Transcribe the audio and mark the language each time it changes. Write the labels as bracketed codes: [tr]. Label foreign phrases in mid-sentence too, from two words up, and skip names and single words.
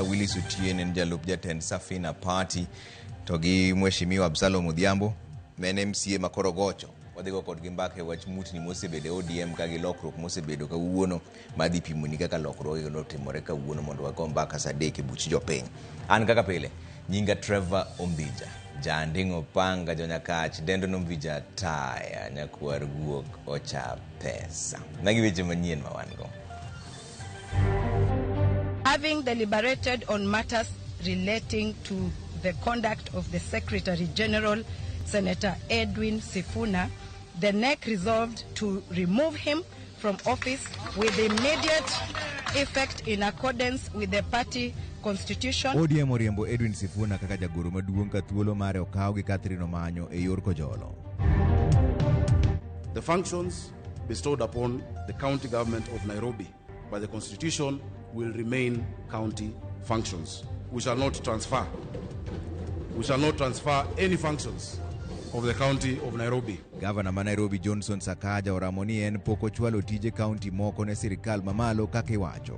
[luo] Willis Otieno en jalup jatend Safina Party to gi Mheshimiwa Absalom Odhiambo men MCA makoro gocho wadhigo kod gi mbaka e wach mutni mosebedo ODM kagi lokruok mosebedo kawuono madhi pimoni kaka lokruok notimore kawuono mondo wago mbaka saa 3 e buch jopiny. An kaka pile nyinga Trevor Ombija Jandingo Panga Jonyakach Dendo Nomvija Taya Nyakwar Guok Ocha Pesa. Nagi weche manyien ma wan go. [en] Having deliberated on matters relating to the conduct of the Secretary General, Senator Edwin Sifuna, the NEC resolved to remove him from office with immediate effect in accordance with the party constitution. [luo] ODM oriembo Edwin Sifuna kaka jagoro maduong' ka thuolo mare okaw gi Catherine Omanyo e yor kojolo. [en] The functions bestowed upon the county government of Nairobi by the constitution will remain county functions. We shall not transfer any functions of the county of Nairobi. [luo] Governor ma Nairobi Johnson Sakaja oramo ni en pok ochwalo tije county moko ne sirikal mamalo kaka iwacho.